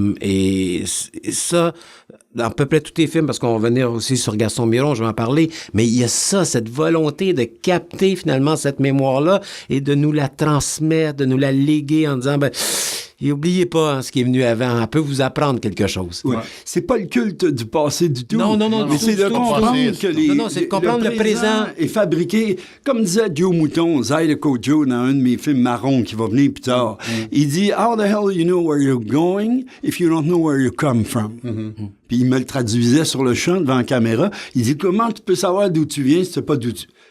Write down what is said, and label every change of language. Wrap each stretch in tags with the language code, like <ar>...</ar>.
<fr>Et ça, dans à peu près tous les films, parce qu'on va venir aussi sur Gaston Miron, je vais en parler, mais il y a ça, cette volonté de capter finalement cette mémoire-là et de nous la transmettre, de nous la léguer en disant, et oubliez pas ce qui est venu avant, elle peut vous apprendre quelque chose. Ouais. C'est pas le culte du passé du tout. Non, mais c'est de comprendre que c'est de comprendre le présent est fabriqué, comme disait Joe Mouton, Zydeco Joe, dans un de mes films marrons qui va venir plus tard. Il dit,</fr> <en>how the hell you know where you're going if you don't know where you come from?</en> <fr>Puis il me le traduisait sur le champ devant la caméra. Il dit, comment tu peux savoir d'où tu viens si tu sais pas d'où tu...</fr>